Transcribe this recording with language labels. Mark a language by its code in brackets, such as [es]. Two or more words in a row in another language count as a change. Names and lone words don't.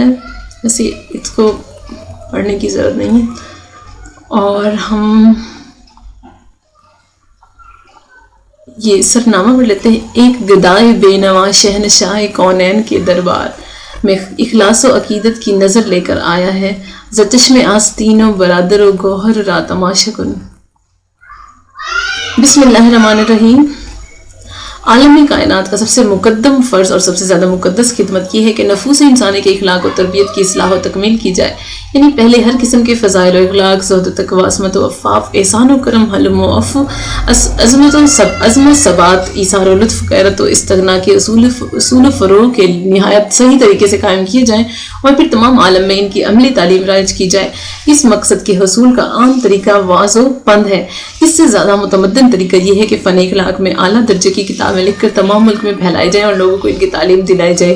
[ur] ویسے اس کو پڑھنے کی ضرورت نہیں ہے، اور ہم یہ سرنامہ پڑھ لیتے ہیں۔ ایک گدائے بے نوا شہنشاہ کونین کے دربار میں اخلاص و عقیدت کی نظر لے کر آیا ہے، [fa] ز چشم آستین و برادر و گوہر را تماشا کن۔ [ar] بسم اللہ الرحمن الرحیم۔ [ur] عالم کائنات کا سب سے مقدم فرض اور سب سے زیادہ مقدس خدمت یہ ہے کہ نفوس انسانی کے اخلاق و تربیت کی اصلاح و تکمیل کی جائے، یعنی پہلے ہر قسم کے فضائل و اخلاق، زہد و تقوی، عصمت و عفاف، احسان و کرم، حلم و عفو، عظمت و ثبات، ایثار و لطف، غیرت و استغنا کے اصول و فروغ کے نہایت صحیح طریقے سے قائم کیے جائیں، اور پھر تمام عالم میں ان کی عملی تعلیم رائج کی جائے۔ اس مقصد کے حصول کا عام طریقہ واض و پند ہے۔ اس سے زیادہ متمدن طریقہ یہ ہے کہ فن اخلاق میں اعلیٰ درجے کی کتابیں لکھ کر تمام ملک میں پھیلائی جائیں اور لوگوں کو ان کی تعلیم دلائی جائے۔